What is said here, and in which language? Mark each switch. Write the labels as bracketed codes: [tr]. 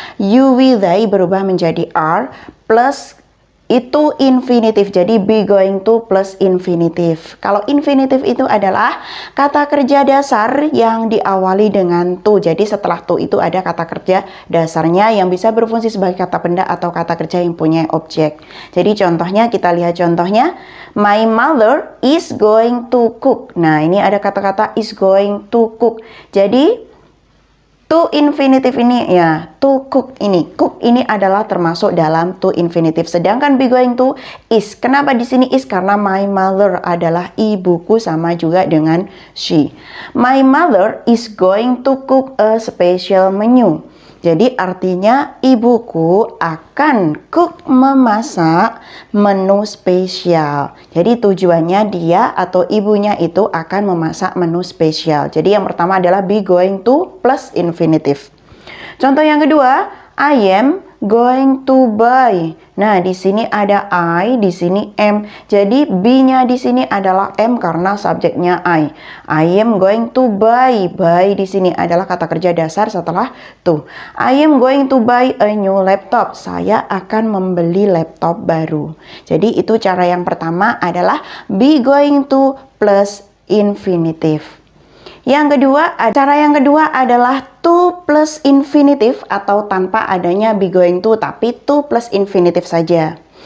[id] You, we, they berubah menjadi are. Plus itu infinitif, jadi be going to plus infinitif. Kalau infinitif itu adalah kata kerja dasar yang diawali dengan to. Jadi setelah to itu ada kata kerja dasarnya yang bisa berfungsi sebagai kata benda atau kata kerja yang punya objek. Jadi contohnya, kita lihat contohnya. [en] My mother is going to cook. [id] Nah, ini ada kata-kata is going to cook. Jadi to infinitive ini ya, to cook ini. Cook ini adalah termasuk dalam to infinitive. Sedangkan be going to is. Kenapa di sini is? Karena my mother adalah ibuku sama juga dengan she. [en] My mother is going to cook a special menu. [id] Jadi artinya ibuku akan memasak menu spesial. Jadi tujuannya dia atau ibunya itu akan memasak menu spesial. Jadi yang pertama adalah be going to plus infinitive. [en] Contoh yang kedua, I am going to buy. [id] Nah, di sini ada I, di sini am. Jadi be-nya di sini adalah am karena subjeknya I. I am going to buy. Buy di sini adalah kata kerja dasar setelah to. [en] I am going to buy a new laptop. [id] Saya akan membeli laptop baru. Jadi itu cara yang pertama adalah be going to plus infinitive. Cara yang kedua adalah to plus infinitive atau tanpa adanya be going to, tapi to plus infinitive saja.